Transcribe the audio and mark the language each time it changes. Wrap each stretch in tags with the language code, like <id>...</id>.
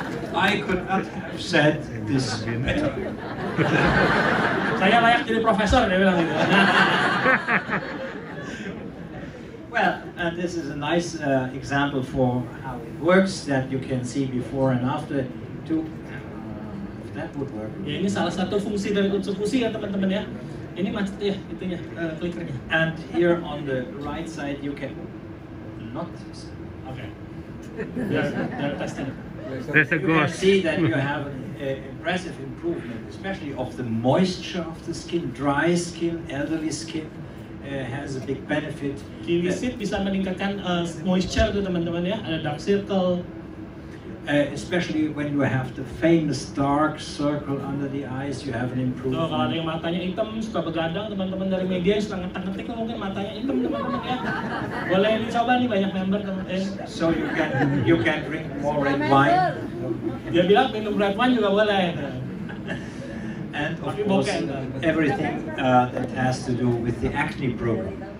<en>I could not have said this better.</en> <id>Saya layak jadi profesor, dia bilang gitu.</id> <en>Well, this is a nice example for how it works, that you can see before and after too. If that would work.</en> <id>Ya, ini salah satu fungsi dari Utsukushii ya teman-teman ya. Ini macet ya, itunya, klikernya.</id> <en>And here on the right side you can not. Okay. They're testing. You can see that you have an impressive improvement, especially of the moisture of the skin, dry skin, elderly skin. Has a big benefit.</en> <id>Kiwi seed bisa meningkatkan moisture tuh teman-teman ya, ada dark circle.</id> <en>Especially when you have the famous dark circle under the eyes, you have an improvement.</en> <id>Kalau ada yang matanya hitam, suka begadang, teman-teman dari media yang suka ngetik-ngetik mungkin matanya hitam teman-teman ya. Boleh dicoba nih, banyak member teman-teman.</id> <en>So you can drink more red wine.</en> <id>Dia bilang minum red wine juga boleh.</id> <en>And of course, everything that has to do with the acne program.</en>